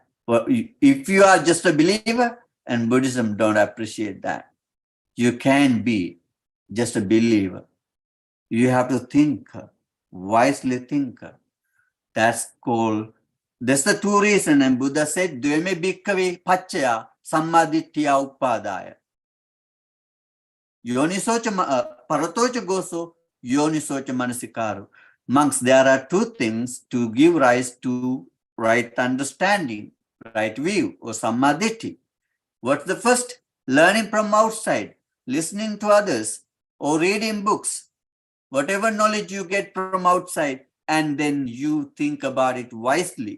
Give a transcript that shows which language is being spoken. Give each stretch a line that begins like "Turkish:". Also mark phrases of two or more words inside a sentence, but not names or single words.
English: Well, if you are just a believer, and Buddhism don't appreciate that. You can be just a believer. You have to think, wisely think. That's called That's the two reasons. And Buddha said,
Pali: Dveme bhikkhave paccaya SammaDitthhiya uppadaya. Yonisocha paratocha goso, yonisocha manasikaro.
English: Monks, there are two things to give rise to right understanding, right view, or SammaDitthi. What's the first? Learning from outside, listening to others, or reading books. Whatever knowledge you get from outside, and then you think about it wisely.